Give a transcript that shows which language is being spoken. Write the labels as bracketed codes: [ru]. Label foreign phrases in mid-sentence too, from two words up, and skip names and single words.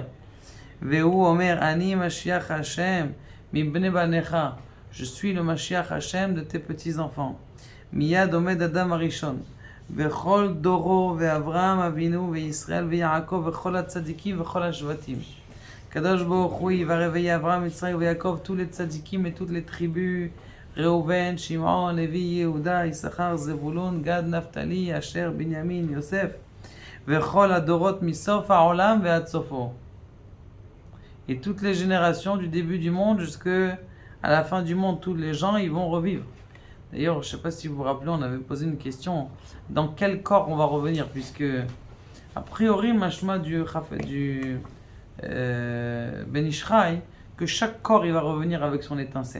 [he] והוא אומר אני משיח השם מבני בניך, [fr] je suis le [he] משיח השם [fr] de tes petits enfants. [he] מיד עומד אדם הראשון. וכל דורו ואברהם אבינו וישראל ויעקב וכל הצדיקים וכל השבטים. קדוש ברוך הוא יברא אברהם, יצחק ויעקב, [fr] tous les tzadikim et toutes les tribus, [he] ראובן, שמעון, לוי, יהודה, יששכר, זבולון, גד, נפתלי, אשר, בנימין, יוסף, וכל הדורות מסוף העולם ועד סופו. [fr] Et toutes les générations du début du monde jusqu'à la fin du monde, tous les gens ils vont revivre. D'ailleurs, je ne sais pas si vous vous rappelez, on avait posé une question, dans quel corps on va revenir, puisque, a priori, machma du Ben Ishraï, que chaque corps il va revenir avec son étincelle.